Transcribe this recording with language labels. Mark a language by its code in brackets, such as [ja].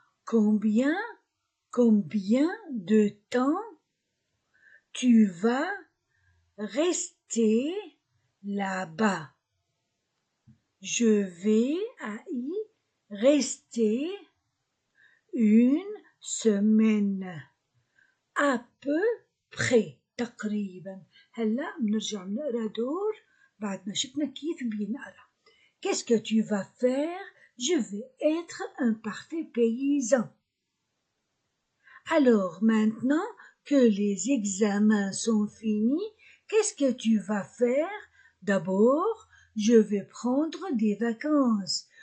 [fr] Combien de temps tu vas rester là-bas? Je vais y rester une semaine. À peu près. [ar] تقريبا. هلا بنرجع بنقرا دور بعد ما شفنا كيف بينقرا. [fr] Qu'est-ce que tu vas faire? Je vais être un parfait paysan. Alors maintenant que les examens sont finis, qu'est-ce que tu vas faire? D'abord, je vais prendre des vacances.